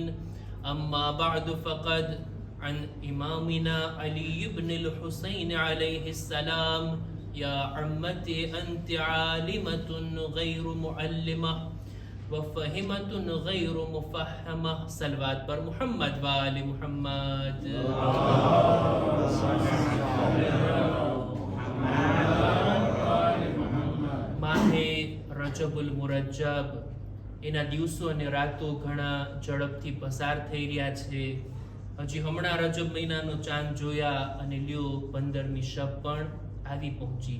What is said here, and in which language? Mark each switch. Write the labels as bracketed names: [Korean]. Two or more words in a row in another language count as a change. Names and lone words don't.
[Arabic] أما بعد فقد عن إمامنا علي بن الحسين عليه السلام: يا عمتي أنت عالمة غير معلمة وفهمة غير مفهمة. [Persian] صلوات پر محمد وآل محمد. [Gujarati] માહે રજબુલ મુરજ્જબ, એના દિવસો અને રાતો ઘણા ઝડપથી પસાર થઈ રહ્યા છે. હજી હમણાં રજબ મહિનાનો ચાંદ જોયા અને લ્યો 15મી શબ પણ આવી પહોંચી.